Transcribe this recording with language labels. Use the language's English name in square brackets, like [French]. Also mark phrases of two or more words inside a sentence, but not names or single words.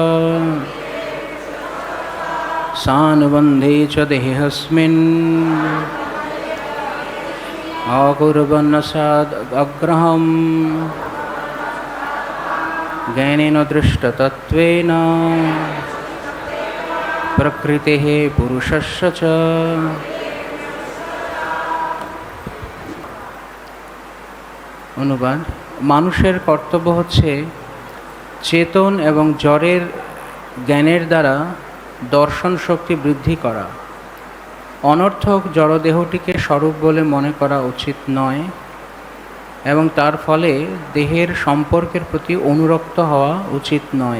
[Sanskrit] सानुबन्धे च देहेऽस्मिन् अकुर्वन्नसाद् अग्रहम् ज्ञानेन दृष्टतत्त्वेन प्रकृतेः पुरुषस्य च। [Bangla] অনুবাদ। মানুষের কর্তব্য হচ্ছে চেতন এবং জড়ের জ্ঞানের দ্বারা দর্শন শক্তি বৃদ্ধি করা। অনর্থক জড়দেহটিকে স্বরূপ বলে মনে করা উচিত নয় এবং তার ফলে দেহের সম্পর্কের প্রতি অনুরক্ত হওয়া উচিত নয়।